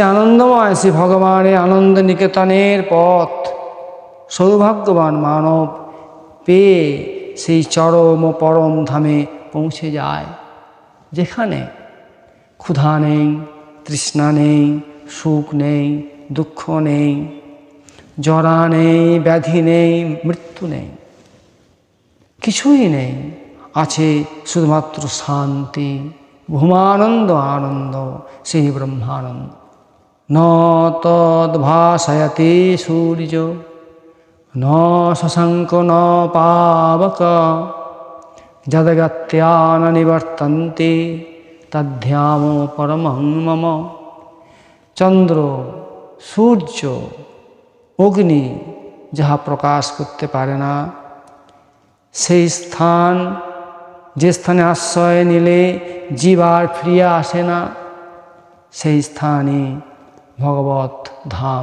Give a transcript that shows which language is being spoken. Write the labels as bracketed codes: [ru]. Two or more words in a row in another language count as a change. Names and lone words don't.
[bn] আনন্দময় শ্রী ভগবানের আনন্দ নিকেতনের পথ সৌভাগ্যবান মানব পেয়ে সেই চরম ও পরম ধামে পৌঁছে যায়, যেখানে ক্ষুধা নেই, তৃষ্ণা নেই, সুখ নেই, দুঃখ নেই, জরা নেই, ব্যাধি নেই, মৃত্যু নেই, কিছুই নেই। আছে শুধুমাত্র শান্তি, ভূমানন্দ আনন্দ, সেই ব্রহ্মানন্দ। [sa] ন তদ্ভাসয়তে সূর্য ন শশাঙ্ক ন পাবক যদ্গত্যা ন নিবর্তন্তে তদ্ধাম পরমং মম। [bn] চন্দ্র, সূর্য, অগ্নি যাহা প্রকাশ করতে পারে না, সেই স্থান, যে স্থানে আশ্রয় নিলে জীব আর ফিরিয়া আসে না, সেই স্থানই ভগবত ধাম।